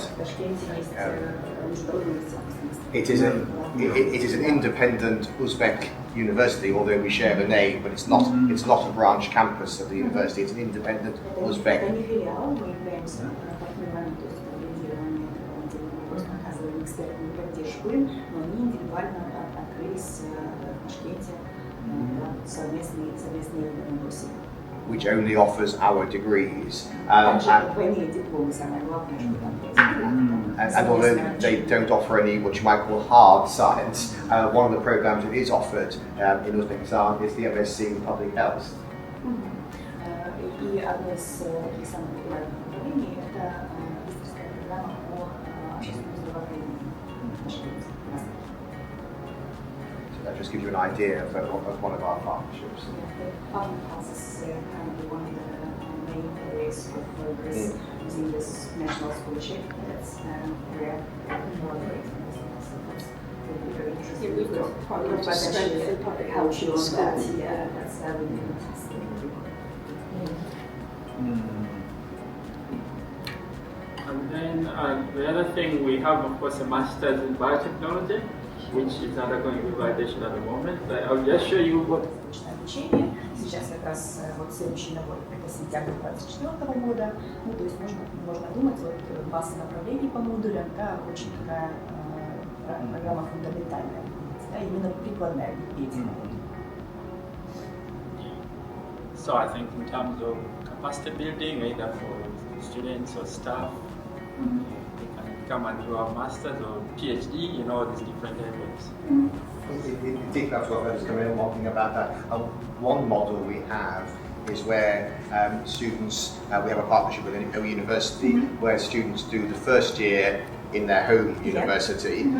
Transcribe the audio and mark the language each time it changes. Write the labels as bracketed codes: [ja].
[ru] В Ташкенте есть международный университет. [en] It is an independent Uzbek university, although we share the name, but it's not a branch campus of the university. It's an independent Uzbek. [ru] Это не филиал, мы являемся партнерами, то есть лидерами оказываем экспертную поддержку, но они индивидуально открылись в Ташкенте совместные курсы. [en] Which only offers our degrees. [ru] Двойные дипломы, самое главное, что там есть. [en] And although they don't offer any what you might call hard science, one of the programs that is offered in Uzbekistan is the MSc in Public Health. [ru] И одно из таких самых популярных направлений – это магистерская программа по общественному здравоохранению в Ташкенте. [en] So that just gives you an idea of one of our partnerships. Public health is currently one of the main areas of progress using this national scholarship. That's where we collaborate in this. So that's very interesting. Yeah, we've got quite a lot of strength in public health in school. Yeah, that's really fantastic. And then the other thing, we have, of course, a master's in biotechnology, which is undergoing revalidation at the moment. I'll just show you what. [ru] Обучение. Сейчас как раз вот следующий набор это сентябрь 2024 года. Ну, то есть можно думать, вот масса направлений по модулям, да, очень такая программа фундаментальная, да, именно прикладная Википедия. [en] So I think in terms of capacity building, either for students or staff, they can come and do a master's or PhD in all these different areas. Indeed, that's what I was coming in talking about that. One model we have is where students, we have a partnership with a university where students do the first year in their home university.